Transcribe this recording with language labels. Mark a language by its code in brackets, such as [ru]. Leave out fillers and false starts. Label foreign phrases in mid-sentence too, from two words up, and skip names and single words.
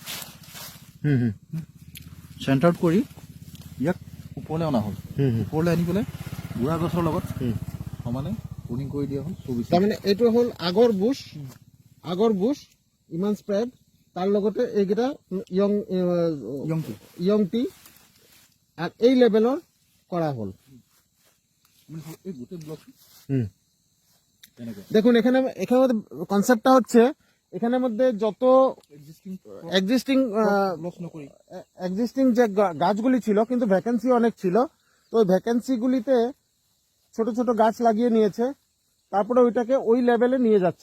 [as] চেণ্টাৰত কৰি ইয়াক ওপৰলৈ অনা হ'ল। ওপৰলৈ আনি পেলাই বুঢ়া গছৰ লগত সমানে পুনিং কৰি দিয়া হ'ল। তাৰমানে এইটো হ'ল আগৰ বুছ ইমান স্প্ৰেড, তাৰ লগতে এইকেইটা [en] young tea [as] আর এই লেভেলৰ কৰা হ'ল। এই গোটেই ব্লক [bn] দেখুন, এখানে কনসেপ্টটা হচ্ছে এখানের মধ্যে যত এক্সিস্টিং যে গাছগুলি ছিল, কিন্তু ভ্যাকেন্সি অনেক ছিল। তো ওই ভ্যাকেন্সিগুলিতে ছোট ছোট গাছ লাগিয়ে নিয়েছে, তারপরে ওইটাকে ওই লেভেলে নিয়ে যাচ্ছে।